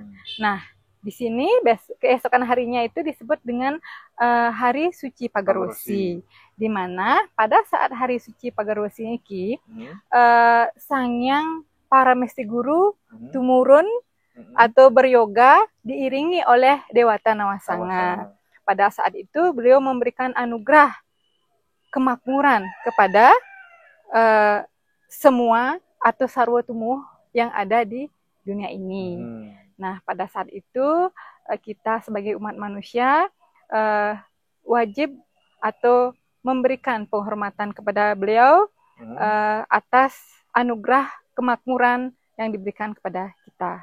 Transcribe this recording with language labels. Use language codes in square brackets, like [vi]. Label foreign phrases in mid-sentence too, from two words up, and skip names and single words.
[id] Nah, di sini keesokan harinya itu disebut dengan hari suci pagar besi, di mana pada saat hari suci pagar besi ini Sangyang Paramesti Guru tumurun atau beryoga diiringi oleh Dewata Nawasanga. Pada saat itu beliau memberikan anugerah kemakmuran kepada semua atau [ban] sarwa tumuh [id] yang ada di dunia ini. Nah, pada saat itu kita sebagai umat manusia wajib atau memberikan penghormatan kepada beliau atas anugerah kemakmuran yang diberikan kepada kita.